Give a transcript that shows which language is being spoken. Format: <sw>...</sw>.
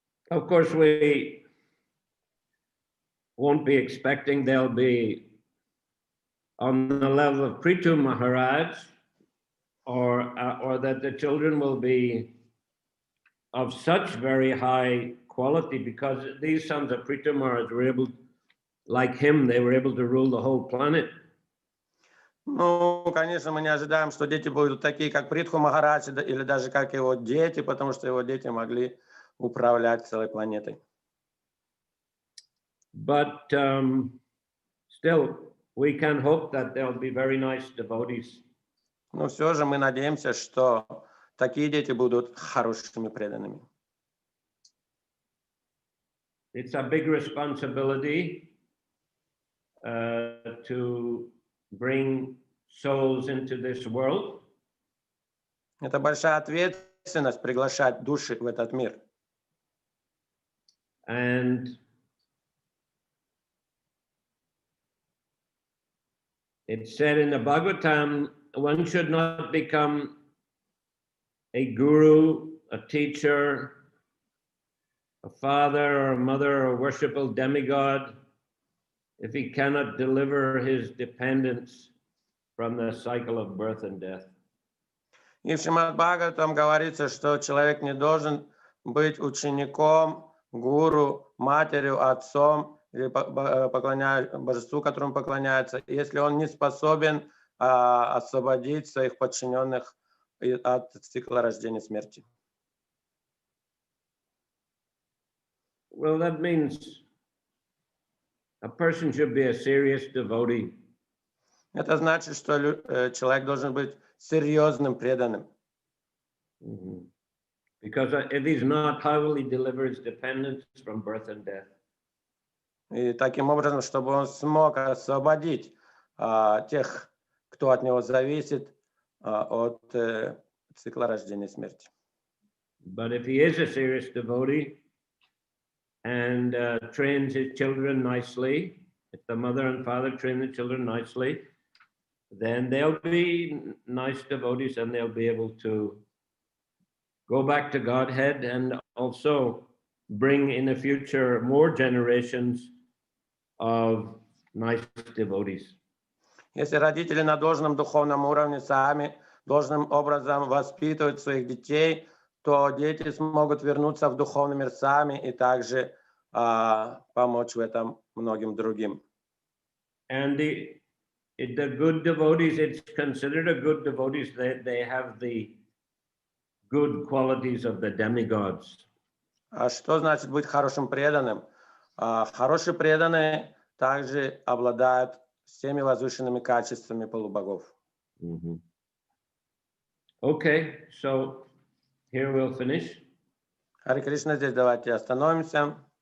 <en>Of course, we won't be expecting they'll be on the level of Prithu Maharaj, or that the children will be of such very high quality, because these sons of Prithu Maharaj were able, like him, they were able to rule the whole planet.</en> <ru>Ну, конечно, мы не ожидаем, что дети будут такие, как Притху Махарадж, или даже как его дети, потому что его дети могли управлять целой планетой.</ru> <en>But still, we can hope that there'll be very nice devotees.</en> <ru>Но все же мы надеемся, что такие дети будут хорошими преданными.</ru> <en>It's a big responsibility to bring souls into this world.</en> <ru>Это большая ответственность приглашать души в этот мир.</ru> <en>And it's said in the Bhagavatam, one should not become a guru, a teacher, a father or a mother or a worshipful demigod if he cannot deliver his dependents from the cycle of birth and death.</en> <ru>И в Шримад Бхагаватам говорится, что человек не должен быть учеником, гуру, матерью, отцом, или божеству, которому поклоняется, если он не способен освободить своих подчиненных от цикла рождения и смерти.</ru> <en>Well, that means a person should be a serious devotee.</en> <ru>Это значит, что человек должен быть серьезным преданным.</ru> <en>Because if he's not, how will he deliver his dependents from birth and death?</en> <ru>И таким образом, чтобы он смог освободить тех, кто от него зависит, от цикла рождения и смерти.</ru> <en>But if he is a serious devotee and trains his children nicely, if the mother and father train the children nicely, then they'll be nice devotees and they'll be able to go back to Godhead and also bring in the future more generations of nice devotees.</en> <ru>Если родители на должном духовном уровне сами должным образом воспитывают своих детей, то дети смогут вернуться в духовный мир сами и также помочь в этом многим другим.</ru> <en>And the good devotees, it's considered a good devotees that they have the good qualities of the demigods.</en> <ru>А что значит быть хорошим преданным? Хорошие преданные также обладают всеми возвышенными качествами полубогов.</ru> <en>Okay, so here we'll finish.</en> <ru>Харе Кришна, здесь давайте остановимся.</ru>